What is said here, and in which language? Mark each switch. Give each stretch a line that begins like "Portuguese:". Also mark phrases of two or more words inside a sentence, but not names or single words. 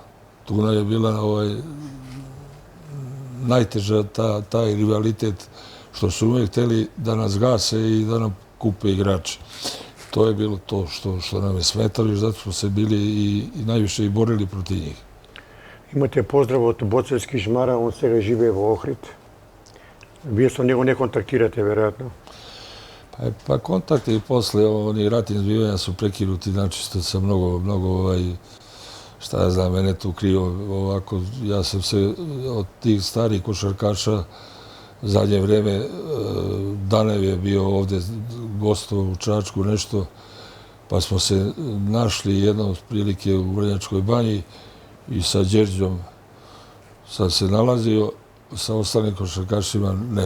Serbian: Tu nam je bila najteža taj rivalitet što su uvijek htjeli da nas gase i da nam kupe igrače. To je bilo to što nam je smetalo i zato smo se bili i najviše i borili protiv njih. Imate pozdrav od Boceljskih Žmara, on
Macedonian: сега живее во Охрид. Вие со него не контактирате, вероятно.
Serbian: Pa kontakti i posle oni ratni zbivanja su prekinuti, znači što sam mnogo šta ja znam, mene tu krivo ovako, ja sam se od tih starih košarkaša zadnje vrijeme, Danev je bio ovdje gostovao u Čačku nešto, pa smo se našli jednom prilike u Vrnjačkoj banji i sa Đerđom sam se nalazio, sa ostalim košarkašima ne.